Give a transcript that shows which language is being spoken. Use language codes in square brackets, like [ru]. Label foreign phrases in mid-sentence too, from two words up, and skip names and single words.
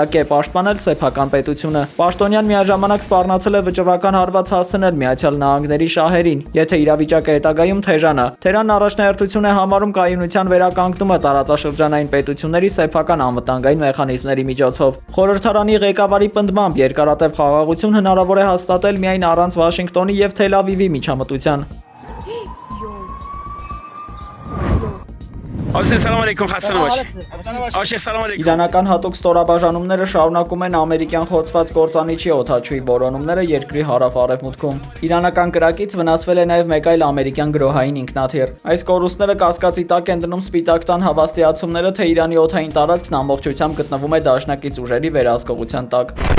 [hy] է պաշտպանել սեփական պետությունը։ Պաշտոնյան միաժամանակ սպառնացել է վճռական հարված հասցնել Միացյալ Նահանգների շահերին, եթե իրավիճակը հետագայում թեժանա։ Թեհրանն առաջնահերթություն է համարում կայունության վերականգնումը տարածաշրջանային պետությունների սեփական անվտանգային մեխանիզմների միջոցով։ Խորհրդարանի ղեկավարի պնդմամբ երկարատև խաղաղություն հնարավոր է հաստատել միայն առանց Վաշինգտոնի և Թել Ավիվի միջամտության։ [ar] السلام عليكم, Hassan baş. السلام عليكم. [hy] Իրանական հատուկ ստորաբաժանումները շարունակում են ամերիկյան խոցված կործանիչի օդաչուի որոնումները երկրի հարավ-արևմուտքում։ Իրանական կրակից վնասվել է նաև մեկ այլ ամերիկյան գրոհային ինքնաթիռ։ Այս կորուստները կասկածի տակ են դնում Սպիտակ տան հավաստիացումները, թե Իրանի օդային տարածքն ամբողջությամբ գտնվում է դաշնակից ուժերի վերահսկողության տակ։